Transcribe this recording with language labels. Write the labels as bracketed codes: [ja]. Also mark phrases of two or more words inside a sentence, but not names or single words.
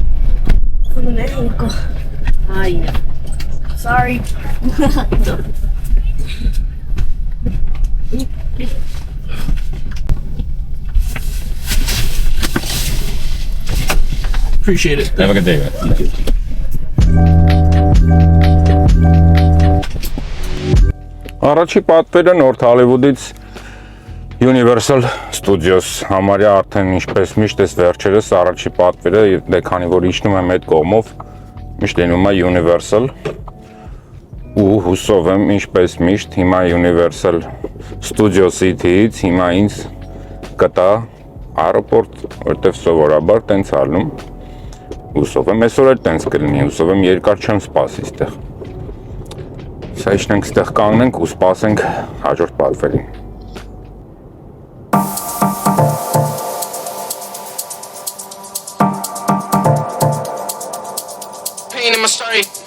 [en] Sorry. Appreciate it. Have a good day, man. [hy] Առաջի պատվերը North Hollywood-ից Universal Studios համարյա արդեն ինչպես միշտ էս վերջերս առաջի պատվերը դե քանի որ իջնում եմ այդ կողմով միշտ լինում է Universal ու հուսով եմ ինչպես միշտ հիմա Universal Studios-ի թից հիմա ինձ կտա аэропорт որտեվ սովորաբար տենց ալնում հուսով եմ այսօր էլ տենց կլինի հուսով եմ երկար չեմ սպասի ստեղ Սա իջնենք ստեղ կանգնենք ու սպասենք հաջորդ պատվերին [en] Pain in my story.